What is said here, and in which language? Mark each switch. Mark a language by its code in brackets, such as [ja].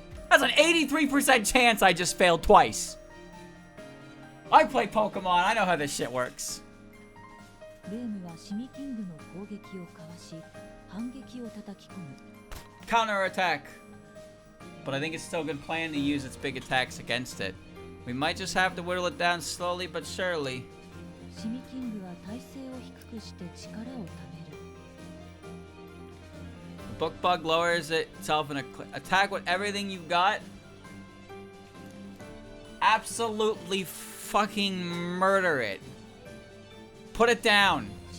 [en] That's an 83% chance I just failed twice. I play Pokemon. I know how this shit works. [ja] レームはシミキングの攻撃をかわし反撃を叩き込む。 [en] Counter attack. But I think it's still a good plan to use its big attacks against it. We might just have to whittle it down slowly but surely. [ja] シミキングは体勢を低くして力をためる。 [en] Bookbug lowers itself in attack with everything you've got. Absolutely fucking murder it. Put it down.